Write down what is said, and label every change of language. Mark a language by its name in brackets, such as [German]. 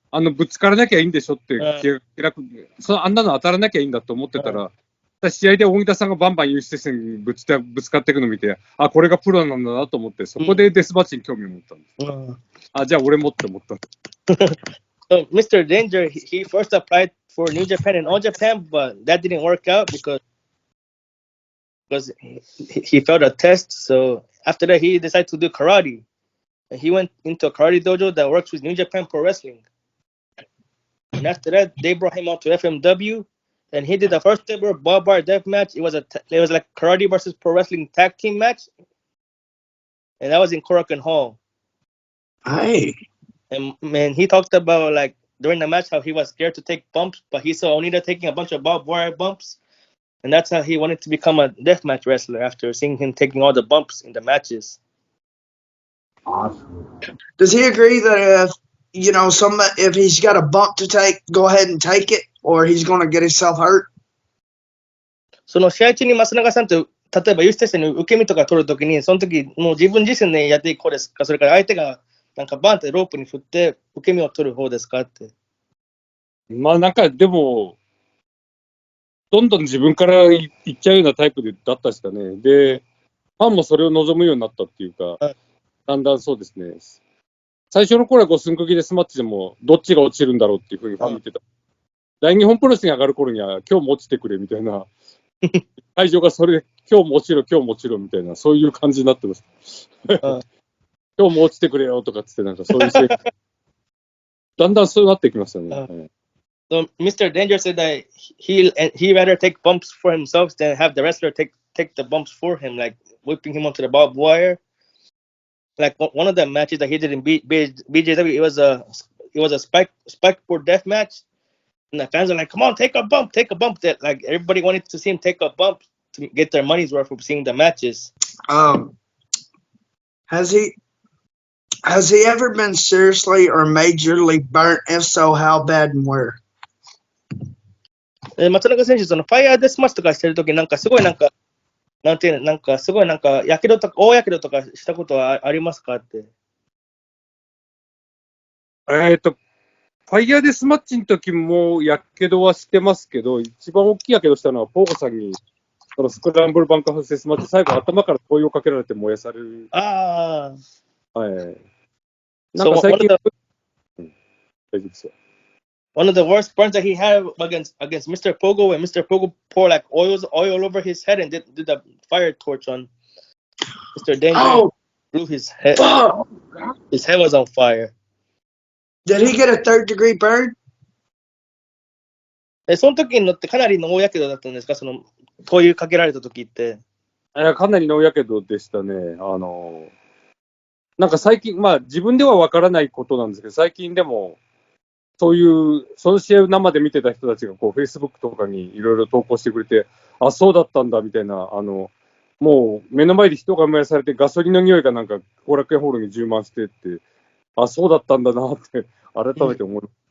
[Japanese] ぶつからなきゃいいんでしょってあんなの当たらなきゃいいんだと思ってたら、試合で大木田さんがバンバン輸出戦にぶつかっていくのを見て、あ、これがプロなんだなと思って、そこでデスマッチに興味を持ったんです。あ、じゃあ俺もって思ったんです。 [English] So Mr. Danger, he first applied for New Japan and All Japan, but that didn't work out because he failed a test. So after that, he decided to do karate. And he went into a karate dojo that works with New Japan Pro Wrestling. And after that, they brought him out to FMW, and he did the first ever barbed wire death match. It was like karate versus pro wrestling tag team match, and that was in Korakuen Hall. Hey. And man, he talked about like during the match how he was scared to take bumps, but he saw Onita taking a bunch of barbed wire bumps, and that's how he wanted to become a deathmatch wrestler after seeing him taking all the bumps in the matches. Awesome. Does he agree that if he's got a bump to take, go ahead and take it, or he's going to get himself hurt? [Japanese] その試合中に松永さんと例えば有刺鉄線の受け身とか取るときに、その時もう自分自身でやっていこうですか、それから相手がなんかバンってロープに振って受け身を取る方ですかって。まあなんかでも、どんどん自分からいっちゃうようなタイプだったですかね。で、ファンもそれを望むようになったっていうか、だんだんそうですね。最初の頃は5寸釘でスマッチでも、どっちが落ちるんだろうっていうふうにファン見てた。大日本プロレスに上がる頃には、今日も落ちてくれみたいな、会場がそれで、今日も落ちろ、今日も落ちろみたいな、そういう感じになってます。今日も落ちてくれよとかつって、なんかそういうだんだんそうなってきましたね。 So Mr. Danger said that he rather take bumps for himself than have the wrestler take the bumps for him, like whipping him onto the barbed wire. Like one of the matches that he did in BJW, it was a spikeboard death match, and the fans are like, "Come on, take a bump, take a bump!" That like everybody wanted to see him take a bump to get their money's worth from seeing the matches. Has he ever been seriously or majorly burnt? If so, how bad and where? 松永選手、そのファイヤーデスマッチとかしてるとき、なんかすごいなんか、なんていうの、なんかすごいなんか、やけどとか、大やけどとかしたことはありますかって。ファイヤーデスマッチの時もやけどはしてますけど、一番大きいやけどしたのは、ポーゴさんに、そのスクランブルバンカーデスマッチ、最後頭から灯油をかけられて燃やされる。ああ。はい。なんか最近、大丈夫ですよ。 [English] One of the worst burns that he had against Mr. Pogo, when Mr. Pogo poured like oil over his head and did the fire torch on Mr. Danger. Oh, blew his head. Oh. His head was on fire. Did he get a third-degree burn? [Japanese] その時のってかなりの大やけどだったんですか、その灯油かけられた時って。かなりの大やけどでしたね。なんか最近、まあ自分ではわからないことなんですけど、最近でも、そういう、その試合を生で見てた人たちが、こう、Facebook とかにいろいろ投稿してくれて、あ、そうだったんだ、みたいな、もう、目の前で人が燃やされて、ガソリンの匂いがなんか、後楽園ホールに充満してって、あ、そうだったんだな、って、改めて思います。